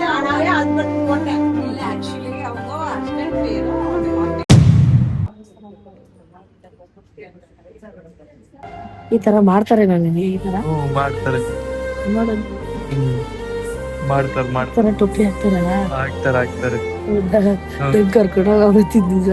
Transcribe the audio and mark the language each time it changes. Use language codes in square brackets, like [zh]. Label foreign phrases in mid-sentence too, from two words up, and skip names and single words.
[ta] ஆனாவே ஹஸ்பண்ட் போட்டேன் இல்ல, ஆக்சுவலி அவங்க ஹஸ்பண்ட் பேரும் [kn] ಈ ತರ ಮಾಡ್ತಾರೆ. ನನಗೆ ಈ ತರ ಮಾಡ್ತಾರೆ ಮಾಡ್ತಾರೆ ಮಾಡ್ತಾರೆ ಟೊಪ್ಪಿ ಹಾಕ್ತಾರಲ್ಲ, ಆಗ್ತಾರೆ ಕರ್ಕೊಂಡು ಹೋಗ್ತಿದ್ದ.